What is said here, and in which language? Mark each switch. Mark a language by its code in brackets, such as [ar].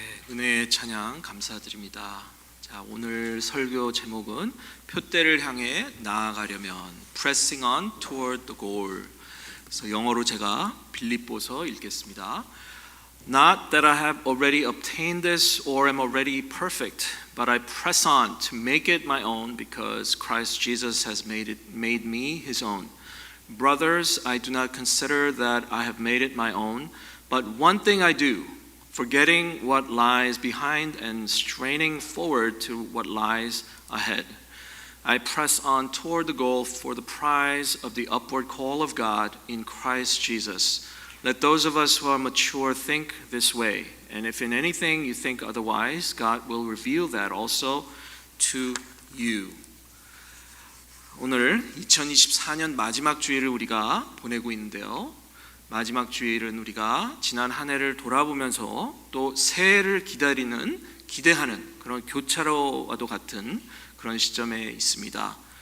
[ko] 은혜의 찬양 감사드립니다. 자, 오늘 설교 제목은 표대를 향해 나아가려면 [en] Pressing on toward the goal. [ko] 그래서 영어로 제가 빌립보서 읽겠습니다. [en] Not that I have already obtained this or am already perfect, but I press on to make it my own because Christ Jesus has made me his own. Brothers, I do not consider that I have made it my own, but one thing I do, forgetting what lies behind and straining forward to what lies ahead. I press on toward the goal for the prize of the upward call of God in Christ Jesus. Let those of us who are mature think this way, and if in anything you think otherwise, God will reveal that also to you. [ko] 오늘 2024년 마지막 주일을 우리가 보내고 있는데요. 마지막 주일은 우리가 지난 한 해를 돌아보면서 또 새해를 기대하는 그런 교차로와도 같은 그런 시점에 있습니다.